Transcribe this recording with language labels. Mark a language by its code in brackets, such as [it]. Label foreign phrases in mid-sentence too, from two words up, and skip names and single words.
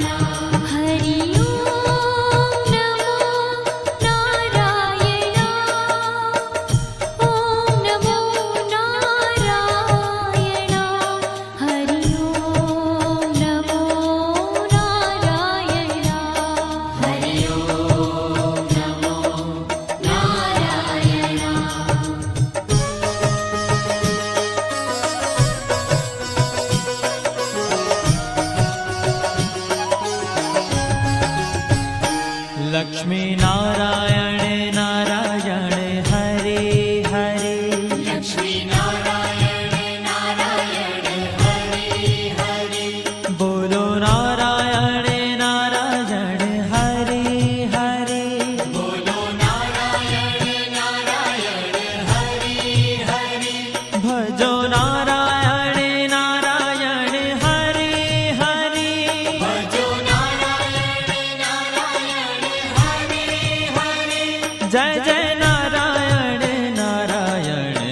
[sa] હરિ ઓમ નમો નારાયણ ઓમ નમો નારાયણ હરિ ઓમ નમો નારાયણ હરિ ઓમ નમો નારાયણ [hi] लक्ष्मी नारायण नारायण हरे हरे [gu] લક્ષ્મી નારાયણ નારાયણ હરિ હરિ [hi] बोलो नारायण नारायण हरे हरे [gu] બોલો નારાયણ નારાયણ હરિ હરિ [hi] भजो नारायण नारायण हरे हरे [gu] ભજો નારાયણ નારાયણ હરિ હરિ [hi] जय जय नारायण नारायण